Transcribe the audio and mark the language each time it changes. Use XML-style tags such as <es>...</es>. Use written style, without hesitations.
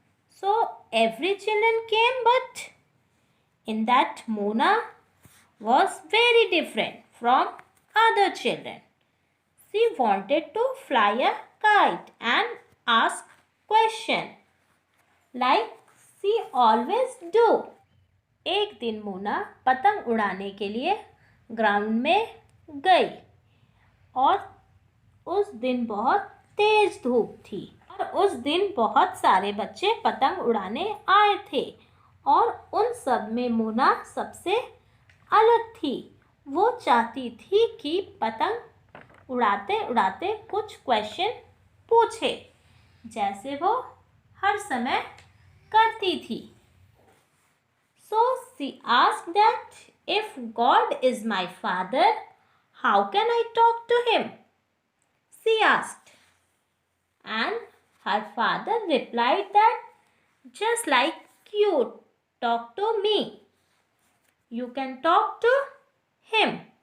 <en>So every children came, but in that Mona was very different from other children. She wanted to fly a kite and ask question like she always do.</en> <hi>एक दिन मोना पतंग उड़ाने के लिए ground में गई और उस दिन बहुत तेज धूप थी और उस दिन बहुत सारे बच्चे पतंग उड़ाने आए थे और उन सब में मोना सबसे अलग थी। वो चाहती थी कि पतंग उड़ाते उड़ाते कुछ क्वेश्चन पूछे जैसे वो हर समय करती थी।</hi> <en>So she asked that if God is my father, how can I talk to him? She asked. And her father replied that just like you talk to me, you can talk to him.</en>